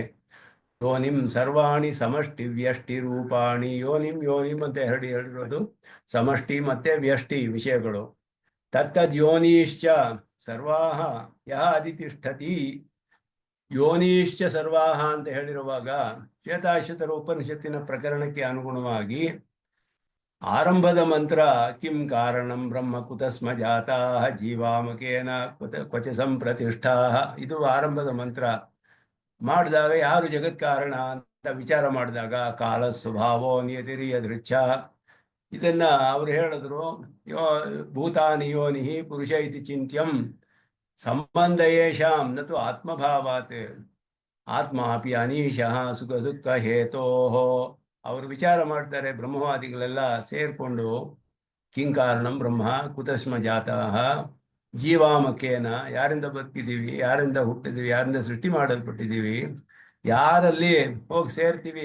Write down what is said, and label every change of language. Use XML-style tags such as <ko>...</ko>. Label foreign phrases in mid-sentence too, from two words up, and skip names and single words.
<sa>ಯೋನಿಂ ಸರ್ವಾಣಿ ಸಮಷ್ಟಿ ವ್ಯಷ್ಟಿ ರೂಪಾಣಿ, ಯೋನಿಂ ಯೋನಿಂ</sa> <kn>ಅಂತ ಹೇಳಿರೋದು ಸಮಷ್ಟಿ ಮತ್ತೆ ವ್ಯಷ್ಟಿ ವಿಷಯಗಳು.</kn> <sa>ತತ್ತದ್ಯೋನೀಶ್ಚ ಸರ್ವಾಹ ಯಹ ಅಧಿತಿಷ್ಠತಿ, ಯೋನೀಶ್ಚ ಸರ್ವಾಹ</sa> <kn>ಅಂತ ಹೇಳಿರುವಾಗ ಶ್ವೇತಾಶ್ವತರ ಉಪನಿಷತ್ತಿನ ಪ್ರಕರಣಕ್ಕೆ ಅನುಗುಣವಾಗಿ ಆರಂಭದ ಮಂತ್ರ</kn> <sa>ಕಿಂ ಕಾರಣಂ ಬ್ರಹ್ಮ ಕುತಸ್ಮ ಜಾತಾ ಜೀವಾಮಕೇನ ಕ್ವಚ ಸಂಪ್ರತಿಷ್ಠಾ,</sa> <kn>ಇದು ಆರಂಭದ ಮಂತ್ರ. ಮಾಡಿದಾಗ ಯಾರು ಜಗತ್ ಕಾರಣ ಅಂತ ವಿಚಾರ ಮಾಡಿದಾಗ</kn> <sa>ಕಾಲ ಸ್ವಭಾವೋ ನಿಯತಿರಿಯದೃಚ್ಛ,</sa> <kn>ಇದನ್ನ ಅವರು ಹೇಳಿದ್ರು.</kn> <sa>ಭೂತಾನಿ ಯೋನಿಹಿ ಪುರುಷ ಇತಿ ಚಿಂತ್ಯಂ ಸಂಬಂಧ ಯೇಷಾಂ ನತು ಆತ್ಮಭಾವಾತ್ ಆತ್ಮಾಪಿ ಅನೀಶಃ ಸುಖ ದುಃಖ ಹೇತೋಹೋ.</sa> <kn>ಅವರು ವಿಚಾರ ಮಾಡ್ತಾರೆ ಬ್ರಹ್ಮವಾದಿಗಳೆಲ್ಲ ಸೇರ್ಕೊಂಡು,</kn> <sa>ಕಿಂಕಾರಣಂ ಬ್ರಹ್ಮ ಕುತಸ್ಮ ಜಾತಃ ಜೀವಾಮಕೇನ,</sa> <kn>ಯಾರಿಂದ ಬದುಕಿದ್ದೀವಿ, ಯಾರಿಂದ ಹುಟ್ಟಿದ್ದೀವಿ, ಯಾರಿಂದ ಸೃಷ್ಟಿ ಮಾಡಲ್ಪಟ್ಟಿದ್ದೀವಿ, ಯಾರಲ್ಲಿ ಹೋಗಿ ಸೇರ್ತೀವಿ.</kn>